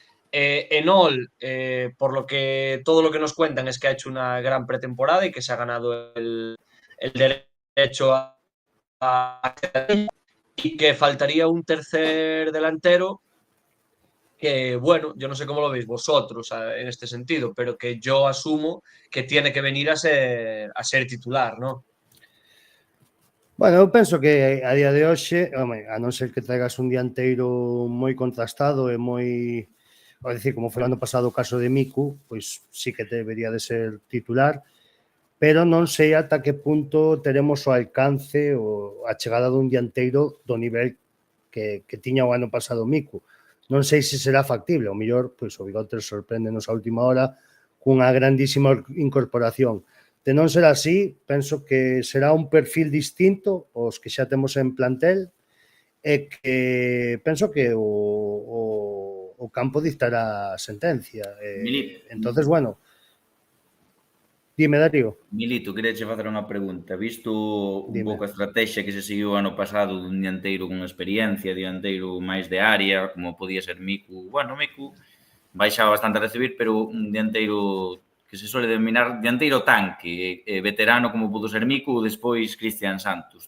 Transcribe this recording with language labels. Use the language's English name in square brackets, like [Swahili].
[Spanish] Enol, por todo lo que nos cuentan es que ha hecho una gran pretemporada y que se ha ganado el derecho a y que faltaría un tercer delantero que, bueno, yo no sé cómo lo veis vosotros en este sentido, pero que yo asumo que tiene que venir a ser titular, ¿no? [Galician] Bueno, eu penso que a día de hoxe, a non ser que traigas un dianteiro moi contrastado e moi, ao dicir, como foi o ano pasado o caso de Miku, pois sí que debería de ser titular, pero non sei ata que punto teremos o alcance ou a chegada dun dianteiro do nivel que tiña o ano pasado Miku. Non sei se será factible, o mellor, pois o Bigotes sorpréndenos a última hora cunha grandísima incorporación. De non ser así, penso que será un perfil distinto aos que xa temos en plantel e que penso que o campo dictará a sentencia. Entonces, bueno, dime, Darío. Milito, queria che facer unha pregunta. Visto un pouco a estrategia que se seguiu ano pasado dun dianteiro con experiencia, dianteiro máis de área, como podía ser Miku. Bueno, Miku baixaba bastante a recibir, pero un dianteiro que se suele denominar dianteiro tanque, veterano como pudo ser Miku, despois Cristian Santos.